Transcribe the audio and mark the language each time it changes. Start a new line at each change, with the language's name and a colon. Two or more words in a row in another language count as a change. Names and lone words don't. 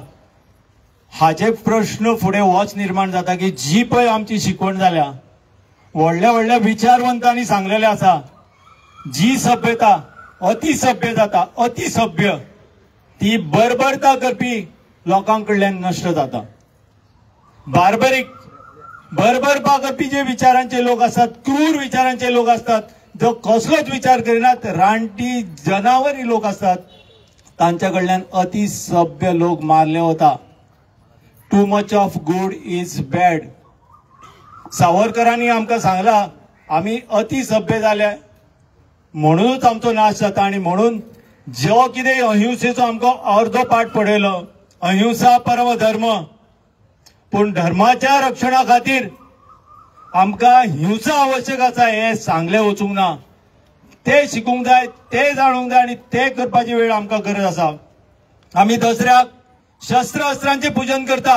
Konkani: हाचे प्रश्न फुडें होच निर्माण जाता की जी पळय आमची शिकवण जाल्या, व्हडल्या व्हडल्या विचारवंतांनी सांगलेले आसा, जी सभ्यता अतिसभ्य जाता, अतिसभ्य ती बर्बरता करपी लोकांकडल्यान नष्ट जाता. बर्बरपा करपी जे विचारांचे लोक असतात, क्रूर विचारांचे लोक असतात, जो कसलोच विचार करिनात, रानटी जनावरी लोक असतात, तांच्याकडल्यान अतिसभ्य लोक मारले वता.
English: too much of good is bad.
Konkani: सावरकरांनी आमकां सांगला आमी अतिसभ्य जाले म्हणूनच आमचो नाश जाता. आणि म्हणून जो कितें अहिंसेचो आमकां अर्दो पाठ पडयलो,
Sanskrit: अहिंसा परम धर्म,
Konkani: पूण धर्माच्या रक्षणा खातीर आमकां हिंसा आवश्यक आसा हे सांगले वचूंक ना. ते शिकूंक जाय, ते जाणूंक जाय आणि ते करपाची वेळ आमकां गरज आसा. आमी दसऱ्याक शस्त्र अस्त्रांचे पूजन करता.